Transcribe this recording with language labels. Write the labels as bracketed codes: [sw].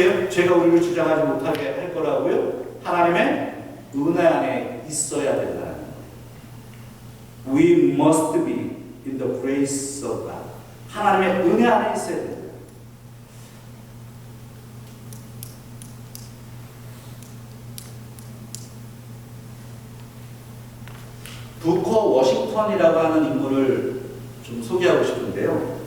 [ko] 죄가 우리를 주장하지 못하게 할 거라고요? 하나님의 은혜 안에 있어야 된다는 거예요. [en] We must be in the grace of God. [ko] 하나님의 은혜 안에 있어야 된다. 부커 워싱턴이라고 하는 인물을 좀 소개하고 싶은데요.